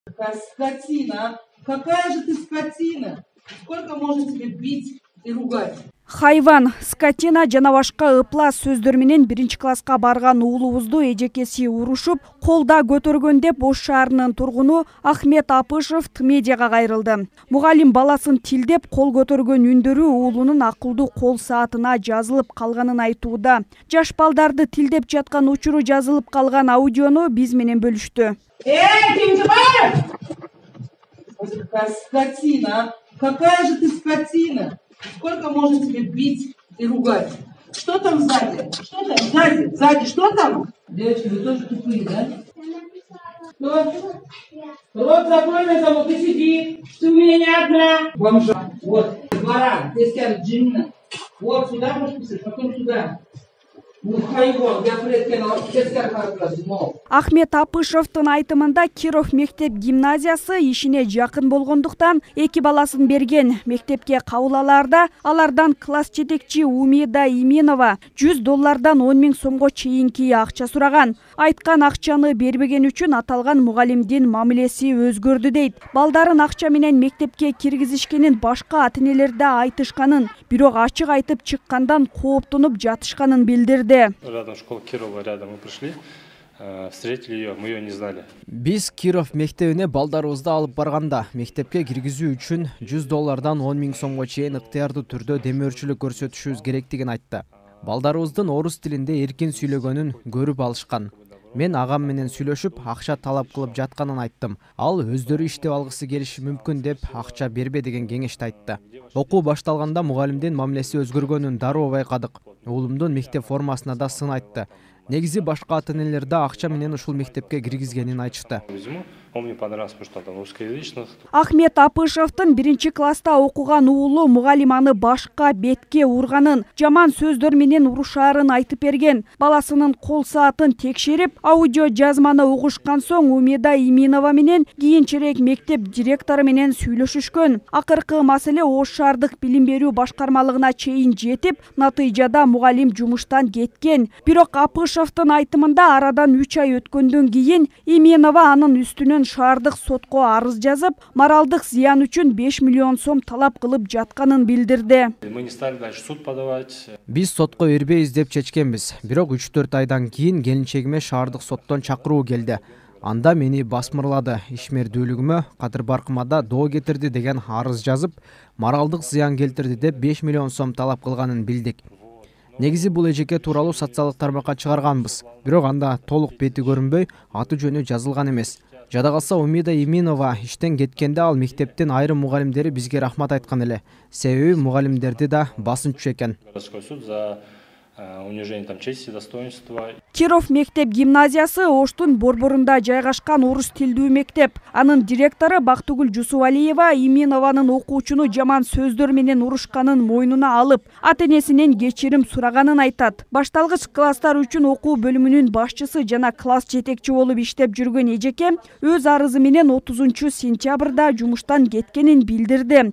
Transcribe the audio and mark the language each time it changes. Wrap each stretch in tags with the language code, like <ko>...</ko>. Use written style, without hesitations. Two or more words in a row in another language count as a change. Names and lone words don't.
<ru>Скотина! Какая же ты скотина? Сколько можно тебе бить и ругать?</ru> <ky>Хайван, скотина жана башка ыплас сөздөр менен 1-класска барган уулубузду эжекеси урушуп, колда көтөргөн деп Ош шаарынын тургуну Ахмет Апышев медиага кайрылды. Мугалим баласын тилдеп кол көтөргөн үндөрү уулунун акылдуу кол саатына жазылып калганын айтууда. Жаш балдарды тилдеп жаткан учуру жазылып калган аудиону биз менен бөлүштү.</ky> <ru>Скотина! Какая же ты скотина? Сколько можно тебе бить и ругать? Что там сзади? Что там сзади? Сзади что там? Девочки, вы тоже тупые, да? Что? Рот закрой на замок и сиди. Ты у меня не одна. Бомжа. Вот, двора, здесь сядут джинна. Вот сюда можешь писать, потом сюда.</ru> <ky>Ахмет Апышевтын айтымында Киров мектеп гимназиясы ишине жакын болгондуктан эки баласын берген. Мектепке кабыл алардан класс жетекчи Умида Иминова $100 10 000 сомго чейинки акча сураган. Айткан акчаны бербеген үчүн аталган мугалимдин мамилеси өзгөрдү дейт. Балдарын акча менен мектепке киргизишкенин башка ата-энелер да айтышканын, бирок ачык айтып чыккандан кооптонуп жатышканын билдирди.</ky> <ru>Рядом школа Кирова, рядом мы пришли, встретили ее, мы ее не знали.</ru> <ky>Биз Киров мектебине балдарыбызды алып барганда, мектепке киргизүү үчүн $100 10 000 сомго чейин ыктыярдуу түрдө демөөрчүлүк көрсөтүшүбүз керектигин айтты. Балдарыбыздын орус тилинде эркин сүйлөгөнүн көрүп алышкан. Мен агам менен сүйлөшүп, акча талап кылып жатканын айттым. Ал өздөрү иштеп алгысы келиши мүмкүн деп акча бербе деген кеңешти айтты. Окуу башталганда мугалимдин мамилеси өзгөргөнүн дароо байкадык. Уулумдун мектеп формасына да сын айтты. Негизи башка ата-энелер да акча менен ушул мектепке киргизгенин айтышты.</ky> <ru>Он мне понравился, потому что там русскоязычных.</ru> <ky>Ахмет Апышевтын 1-класста окуган уулу мугалиманы башка бетке урганын, жаман сөздөр менен урушаарын айтып берген. Баласынын кол саатын текшерип, аудио жазманы угушкан соң Умида Иминова менен кийинчерээк мектеп директору менен сүйлөшүшкөн. Акыркы маселе Ош шаардык билим берүү башкармалыгына чейин жетип, натыйжада мугалим жумуштан кеткен. Бирок Апышевтын айтымында арадан 3 ай өткөндөн кийин Иминова анын үстүнөн шаардык сотко арыз жазып, моралдык зыян үчүн 5 миллион сом талап кылып жатканын билдирди.</ky> <ru>Мы не стали дальше суд подавать.</ru> <ky>Биз сотко бербейбиз деп чечкенбиз. Бирок 3-4 айдан кийин келинчегиме шаардык соттон чакыруу келди. Анда мени басмырлады, ишмердүүлүгүмө, кадыр баркыма да доо кетирди деген арыз жазып, моралдык зыян келтирди деп 5 миллион сом талап кылганын билдик. Негизи бул эжеке тууралуу социалдык тармакка чыгарганбыз. Бирок анда толук бети көрүнбөй, аты жөнү жазылган эмес. Жада калса Умида Иминова иштен кеткенде ал мектептин айрым мугалимдери бизге рахмат айткан эле. Себеби мугалимдерди да басынчу экен.</ky> <ru>Суд за унижение там чести, достоинства.</ru> <ky>Киров мектеп гимназиясы Оштун борборунда жайгашкан орус тилдүү мектеп. Анын директору Бактыгүл Жусубалиева Иминованын окуучуну жаман сөздөр менен урушканын мойнуна алып, ата-энесинен кечирим сураганын айтат. Башталгыч класстар үчүн окуу бөлүмүнүн башчысы жана класс жетекчи болуп иштеп жүргөн эжеке өз арызы менен 30 сентябрда жумуштан кеткенин билдирди.</ky>